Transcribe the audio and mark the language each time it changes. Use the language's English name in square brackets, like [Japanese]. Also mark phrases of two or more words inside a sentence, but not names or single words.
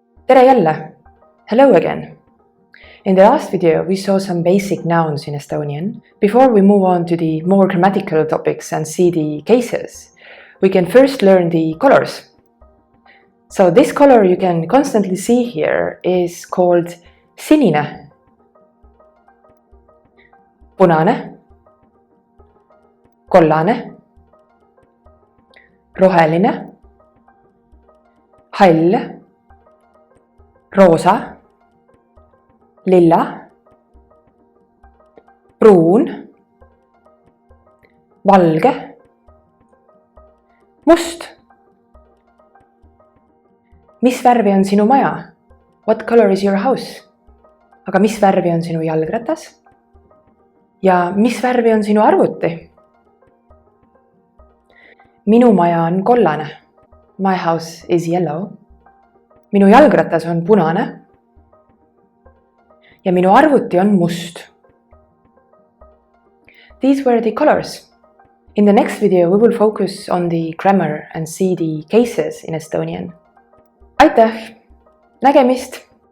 [Estonian] Tere jälle! [English] Hello again! In the last video, we saw some basic nouns in Estonian. Before we move on to the more grammatical topics and see the cases, we can first learn the colors. So this color you can constantly see here is called [Estonian] sinine, punane, kollane, roheline, hall, roosa, LILLA, pruun, valge, must. Mis värvi on sinu maja? [English] What color is your house? [Estonian] Aga mis värvi on sinu jalgratas? Ja mis värvi on sinu arvuti? Minu maja on kollane. [English] My house is yellow. [Estonian] Minu jalgratas on punane. Ja minu arvuti on must. [English] These were the colors. In the next video, we will focus on the grammar and see the cases in Estonian. [Estonian] Aitäh! Nägemist!